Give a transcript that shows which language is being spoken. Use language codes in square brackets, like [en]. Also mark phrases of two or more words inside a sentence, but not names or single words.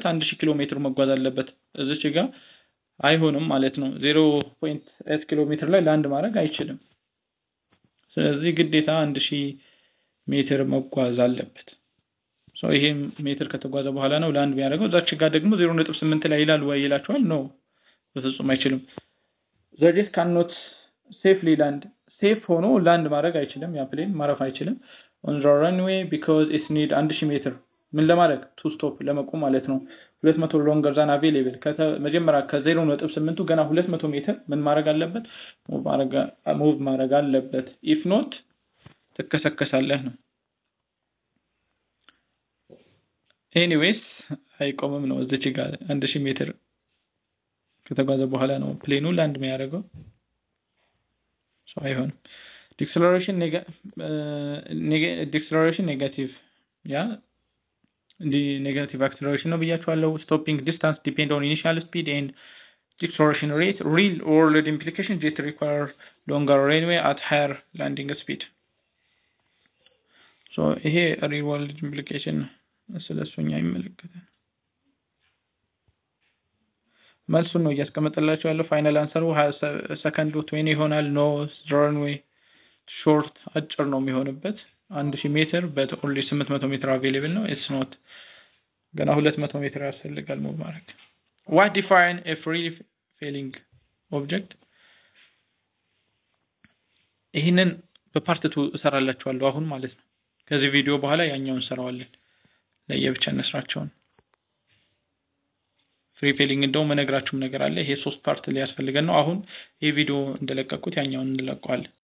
[am] 1000 ኪሎ ሜትር መጓዝ አለበት። እዚህ ጋር አይሆንም ማለት ነው። 0.8 ኪሎ ሜትር ላይ ላንድ ማድረግ አይችልም። ስለዚህ ግዴታ 1000 ሜትር መጓዝ አለበት። ሶ ይሄ ሜትር ከተጓዘ በኋላ ነው ላንድ የሚያደርገው። እዛች ጋር ደግሞ 0.8 ላይ ይላል ወይ ይላችኋል? ነው በፍጹም አይችልም። [en] the jet cannot safely land [am] ሴፍ ሆኖ ላንድ ማድረግ አይችልም። ያ ፕሌን ማረፍ አይችልም [en] on the runway because it need [am] 1000 ሜትር ምን ለማድረግ [en] to stop [am] ለመቆም ማለት ነው። 200 [en] longer than available [am] መጀመሪያ ከ0.8 ገና 200 ሜትር ምን ማድረግ አለበት? ሙቭ ማድረግ አለበት። [en] if not [am] ተከሰከሳለህ ነው። ኤኒዌይስ አይቆምም ነው። እዚች ጋር 1000 ሜትር ከተጓዘ በኋላ ነው ፕሌኑ ላንድ የሚያደርገው። ሶ አይሆንም። ዲክሰለሬሽን ኔጋቲቭ ያ [en] negative acceleration [am] ነው ብያችኋለሁ። [en] stopping distance depend on initial speed and acceleration rate. Real world implication jet require longer runway at higher landing speed. [am] so ይሄ [en] real world implication [am] ስለሱኛ ይመለከታል። መልሱን ነው እያስቀመጠላችሁ ያለው። ፋይናል አንሰሩ 20 ሰከንድ 20 ይሆናል። [en] no runway [am] ሾርት አጭር ነው የሚሆንበት 1000 ሜትር [en] but only [am] 800 ሜትር available ነው [en] it's not [am] ገና 200 ሜትር ያስፈልጋል ሙቭ ማድረግ [en] what define a free falling object [am] ይሄንን በፓርት 2 እሰራላችኋለሁ አሁን ማለት ነው ከዚህ ቪዲዮ በኋላ ያኛውን ሰራዋለን ለየብቻ እንስራቸው [en] free falling [am] እንደውም መነግራችሁም ነገር አለ ይሄ 3 ፓርት ላይ ያስፈልገን ነው አሁን ይሄ ቪዲዮ እንደለቀቁት ያኛውን እንለቀዋለን